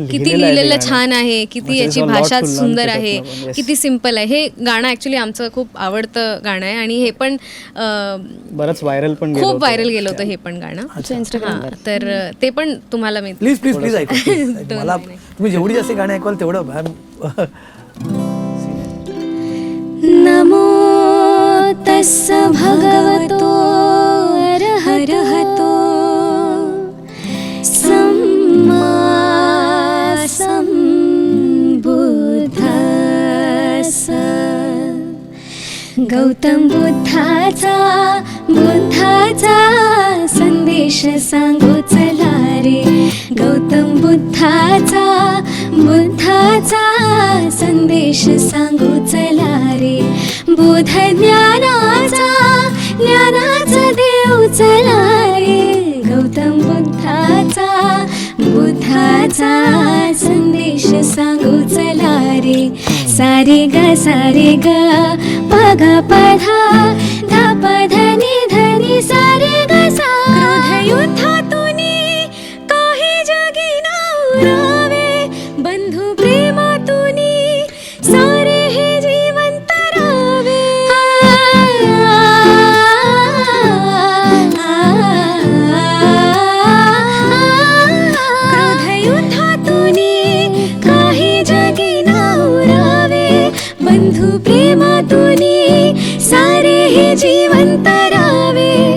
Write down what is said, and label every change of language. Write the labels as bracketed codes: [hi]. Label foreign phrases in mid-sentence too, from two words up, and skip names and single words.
[mr] किती लिहिलेलं छान आहे, किती याची भाषा सुंदर आहे, किती सिम्पल आहे. हे गाणं ऍक्च्युली आमचं खूप आवडतं गाणं आहे, आणि हे पण बरंच व्हायरल पण खूप व्हायरल गेलं होतं हे पण गाणं. हां, तर ते पण तुम्हाला मी प्लीज ऐकू. मला तुम्ही जेवढी जास्त गाणी ऐकवाल तेवढं. [pi] नमो तस्स भगवतो अरहतो सम्मा सम्बुद्धस्स. [mr] गौतम बुद्धाचा संदेश सांगू चला रे. गौतम बुद्धाचा संदेश सांगू चला रे. बुद्ध ज्ञानाचा देव चला रे. गौतम बुद्धाचा ज्ञानाचा संदेश सांगू चला रे. सारे ग सारे ग प ग प धा धा प ध नि ध नि सारे ग सा. क्रोधयुद्धातूनी काही जगी नवरावे, बंधू प्रेमातूनी सारे हे जीवन तरावे. क्रोधयुद्धातूनी काही जगी नवरावे, बंधू प्रेमातूनी सारे हे जीवन तरावे.